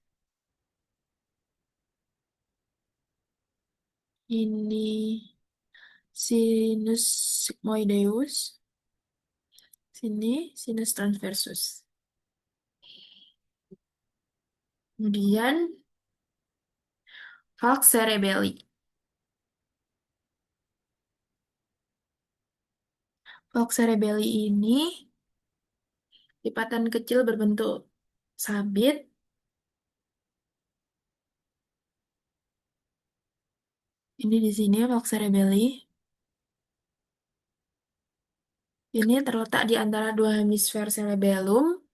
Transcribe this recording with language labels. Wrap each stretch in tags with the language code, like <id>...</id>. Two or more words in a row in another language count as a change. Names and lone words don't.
<id>Ini</id> <la>sinus sigmoideus.</la> <id>Sini</id> <la>sinus transversus. Kemudian falx cerebelli. Falx cerebelli</la> <id>ini lipatan kecil berbentuk sabit. Ini di sini</id> <la>falx cerebelli.</la> <id>Ini terletak di antara dua hemisfer cerebellum.</id>